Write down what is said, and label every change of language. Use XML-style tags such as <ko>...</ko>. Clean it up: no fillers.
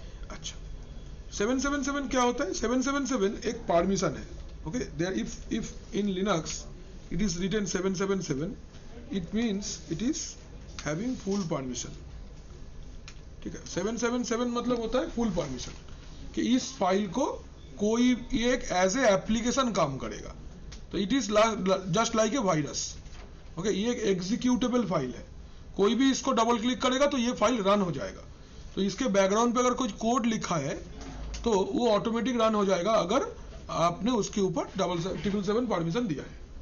<hi>अच्छा 777 क्या होता है, 777 एक परमिशन है, okay.</hi> <en>There if in Linux it is written 777, it means it is having full permission, ठीक है।</en> <hi>777 मतलब होता है फुल परमिशन, कि इस फाइल को कोई एक एज ए एप्लीकेशन काम करेगा, तो</hi> <en>it is just like a virus,</en> <hi>okay. ये एक एग्जीक्यूटेबल फाइल है, कोई भी इसको डबल क्लिक करेगा तो ये फाइल रन हो जाएगा। तो इसके बैकग्राउंड पे अगर कोई कोड लिखा है तो वो ऑटोमेटिक रन हो जाएगा अगर आपने उसके ऊपर 777 परमिशन दिया है।</hi>